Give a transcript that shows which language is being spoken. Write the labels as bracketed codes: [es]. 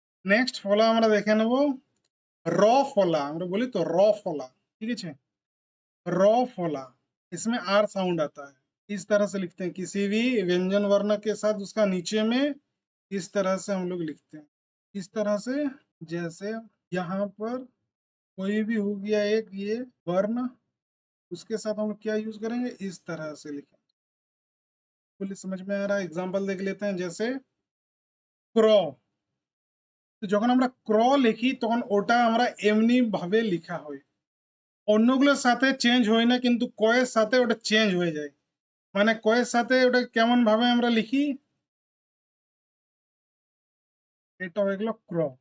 [bn] Next फला আমরা দেখে নেব র ফলা, আমরা বলি তো র ফলা, [hi] ठीक है, [bn] র फला। [hi] इसमें आर साउंड आता है। इस तरह से लिखते हैं, किसी भी व्यंजन वर्ण के साथ उसका नीचे में इस तरह से हम लोग लिखते हैं, इस तरह से। जैसे यहाँ पर कोई भी हो गया एक ये वर्ण, उसके साथ हम लोग क्या यूज करेंगे? इस तरह से लिखें। बोलिए समझ में आ रहा है? एग्जाम्पल देख लेते हैं, जैसे क्र। [bn] তো যখন আমরা ক্র লিখি তখন ওটা আমরা এমনি ভাবে লেখা হয়, অন্যগুলোর সাথে চেঞ্জ হয় না, কিন্তু কয়ের সাথে ওটা চেঞ্জ হয়ে যায়। মানে কয়ের সাথে ওটা কেমন ভাবে আমরা লিখি, এটা হয়ে গেল ক্র।